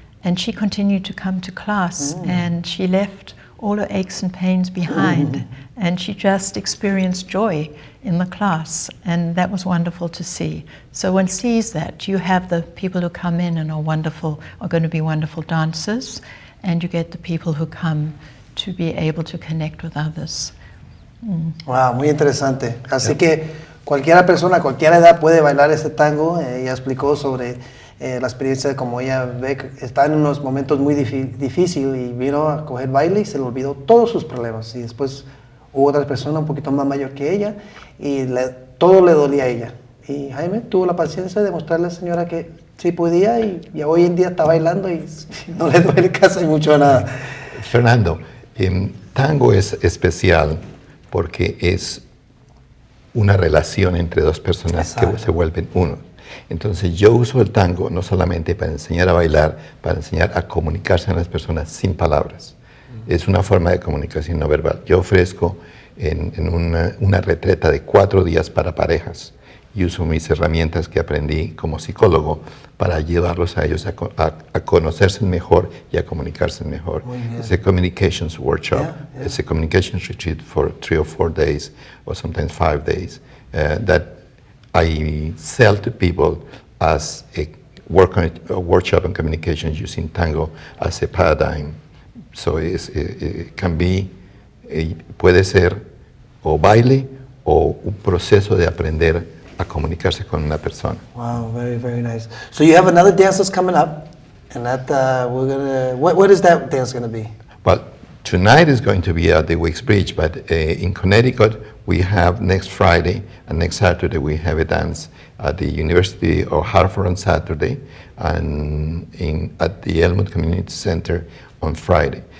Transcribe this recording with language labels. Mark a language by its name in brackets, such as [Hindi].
[English] And she continued to come to class, and she left all her aches and pains behind, and she just experienced joy in the class, and that was wonderful to see. So one sees that you have the people who come in and are going to be wonderful dancers, and you get the people who come to be able to connect with others. [Spanish] Wow, muy interesante. Así que cualquier persona, cualquier edad puede bailar este tango. Ella explicó sobre la experiencia de cómo ella ve que está en unos momentos muy difíciles y vino a coger baile y se le olvidó todos sus problemas. Y después hubo otra persona un poquito más mayor que ella y todo le dolía a ella. Y Jaime tuvo la paciencia de mostrarle a la señora que sí podía y hoy en día está bailando y no le duele casi mucho nada. Fernando, tango es especial porque es una relación entre dos personas. Exacto. Que se vuelven uno. Entonces yo uso el tango no solamente para enseñar a bailar, para enseñar a comunicarse a las personas sin palabras. Es una forma de comunicación no verbal. Yo ofrezco en una retreta de 4 días para parejas y uso mis herramientas que aprendí como psicólogo para llevarlos a ellos a conocerse mejor y a comunicarse mejor. [English] It's a communications workshop. Yeah. It's a communications retreat for 3 or 4 days or sometimes 5 days that I sell to people as a workshop on communications using tango as a paradigm. So it can be, [Spanish] puede ser o baile o un proceso de aprender a comunicarse con una persona. [English] Wow, very, very nice. So you have another dance that's coming up, and that we're gonna. What is that dance gonna be? Well, tonight is going to be at the Wicks Bridge, but in Connecticut we have next Friday and next Saturday we have a dance at the University of Hartford on Saturday and at the Elmwood Community Center on Friday.